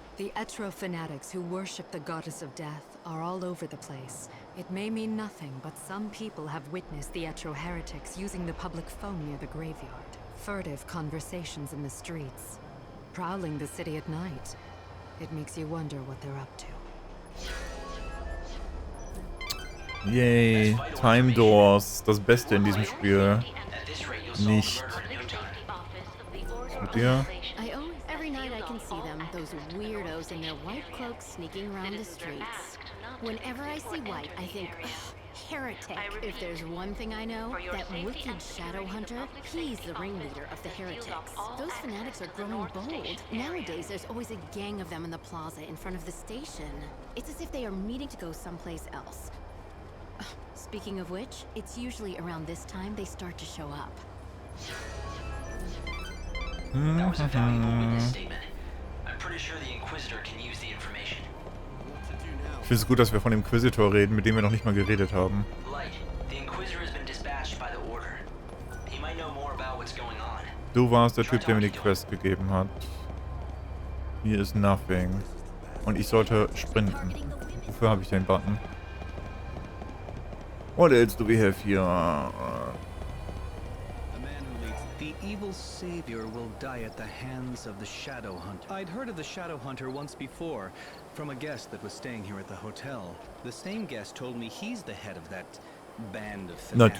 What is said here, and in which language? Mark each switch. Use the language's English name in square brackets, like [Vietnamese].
[English] The Etro fanatics who worship the goddess of death are all over the place. It may mean nothing, but some people have witnessed the Etro heretics using the public phone near the graveyard. Furtive conversations in the streets. Prowling the city at night. It makes you wonder what they're up to. [German] Yay, Time Doors, das Beste in diesem Spiel. [English] At this rate, you'll solve [German] Nicht. [English] the murder in no time. [German] Mit dir? [English] I always, every night I can see them, those weirdos in their white cloaks sneaking around the streets. Whenever I see White, I think, ugh, heretic. If there's one thing I know, that wicked shadow hunter, he's the ringleader of the heretics. Those fanatics are growing bold. Nowadays, there's always a gang of them in the plaza in front of the station. It's as if they are meeting to go someplace else. Speaking of which, it's usually around this time they start to show up. That was a valuable witness statement. I'm pretty sure the Inquisitor can use the information. [German] Ich finde es gut, dass wir von dem Inquisitor reden, mit dem wir noch nicht mal geredet haben. [English] Light, the Inquisitor has been dispatched by the Order. He might know more about what's going on. [German] Du warst der Typ, der mir die Quest gegeben hat. Hier ist nothing. Und ich sollte sprinten. Wofür habe ich den Button? [English] What else do we have here? The man who leads the evil savior will die at the hands of the Shadow Hunter. I'd heard of the Shadow Hunter once before, from a guest that was staying here at the hotel. The same guest told me he's the head of that band of fanatics.